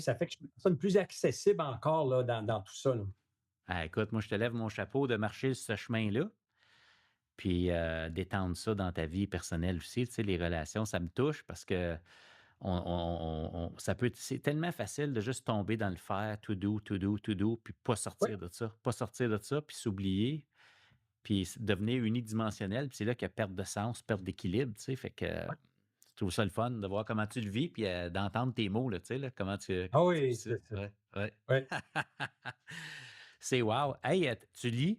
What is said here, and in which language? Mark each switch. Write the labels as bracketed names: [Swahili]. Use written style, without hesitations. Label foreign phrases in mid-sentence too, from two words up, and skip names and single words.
[French] Ça fait que je suis une personne plus accessible encore là, dans tout ça. Là. Ah, écoute, moi, je te lève mon chapeau de marcher ce chemin-là, puis d'étendre ça dans ta vie personnelle aussi. Tu sais, les relations, ça me touche parce que ça peut c'est tellement facile de juste tomber dans le faire, [English] to do, to do, to do, [French] puis pas Oui, sortir de ça. Pas sortir de ça, puis s'oublier, puis devenir unidimensionnel. Puis c'est là qu'il y a perte de sens, perte d'équilibre, tu sais. Fait que oui. je trouve ça le fun de voir comment tu le vis, puis d'entendre tes mots, là, tu sais, là, Ah comment tu vis oui, ça. c'est ça. Ouais, ouais. Oui. C'est wow. Hey, tu lis?